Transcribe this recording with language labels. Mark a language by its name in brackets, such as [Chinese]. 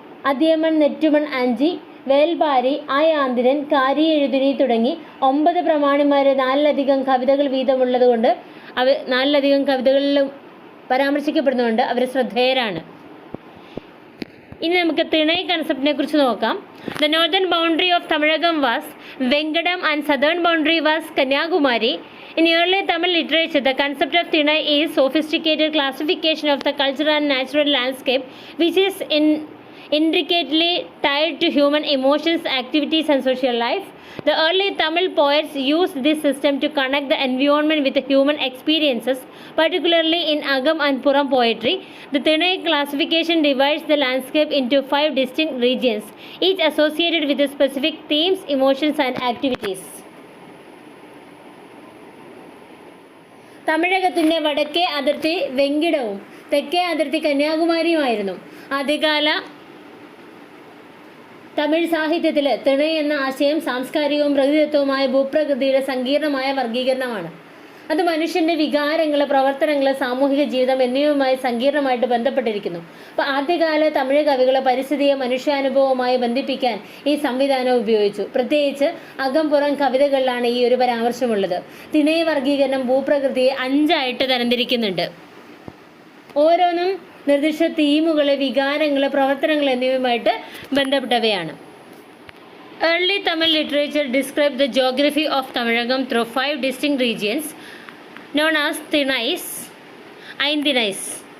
[Malayalam] അദിയമൺ, നെറ്റുമൺ ആഞ്ചി, വേൽപാരി, ആയാന്തിരൻ, കാരി എഴുതുനി തുടങ്ങി 9 പ്രമാണിമാർ 4ലധികം കവിതകൾ വീതമുള്ളതുകൊണ്ട് 4ലധികം കവിതകളിലും പരാമർശിക്കപ്പെടുന്നതുകൊണ്ട് അവർ ശ്രദ്ധേയരാണ്. ഇനി നമുക്ക് തിണൈ കൺസെപ്റ്റിനെ കുറിച്ച് നോക്കാം. [English] The northern boundary of Tamilakam was Venkatam and southern boundary was Kanyakumari. In early Tamil literature, the concept of Tinai is sophisticated classification of the cultural and natural landscape which is intricately tied to human emotions, activities, and social life. The early Tamil poets used this system to connect the environment with the human experiences, particularly in Agam and Puram poetry. The Thinai classification divides the landscape into 5 distinct regions, each associated with the specific themes, emotions, and activities. [Malayalam] തമിഴകത്തിൻ്റെ വടക്കേ അതിർത്തി വെങ്കിടവും തെക്കേ അതിർത്തി കന്യാകുമാരിയുമായിരുന്നു. ആദ്യകാല തമിഴ് സാഹിത്യത്തിൽ തിണൈ എന്ന ആശയം സാംസ്കാരികവും പ്രകൃതിദത്തവുമായ ഭൂപ്രകൃതിയുടെ സങ്കീർണമായ വർഗീകരണമാണ്. അത് മനുഷ്യൻ്റെ വികാരങ്ങൾ, പ്രവർത്തനങ്ങൾ, സാമൂഹിക ജീവിതം എന്നിവയുമായി സങ്കീർണമായിട്ട് ബന്ധപ്പെട്ടിരിക്കുന്നു. അപ്പോൾ ആദ്യകാല തമിഴ് കവികൾ പരിസ്ഥിതിയെ മനുഷ്യാനുഭവവുമായി ബന്ധിപ്പിക്കാൻ ഈ സംവിധാനം ഉപയോഗിച്ചു. പ്രത്യേകിച്ച് അകംപുറം കവിതകളിലാണ് ഈ ഒരു പരാമർശമുള്ളത്. തിണൈ വർഗീകരണം ഭൂപ്രകൃതിയെ 5 തരംതിരിക്കുന്നുണ്ട്. ഓരോന്നും നിർദ്ദിഷ്ട തീമുകൾ, വികാരങ്ങൾ, പ്രവർത്തനങ്ങൾ എന്നിവയുമായിട്ട് ബന്ധപ്പെട്ടവയാണ്. [English] Early Tamil literature described the geography of Tamilagam through 5 distinct regions known as Thinais, Ainthinais.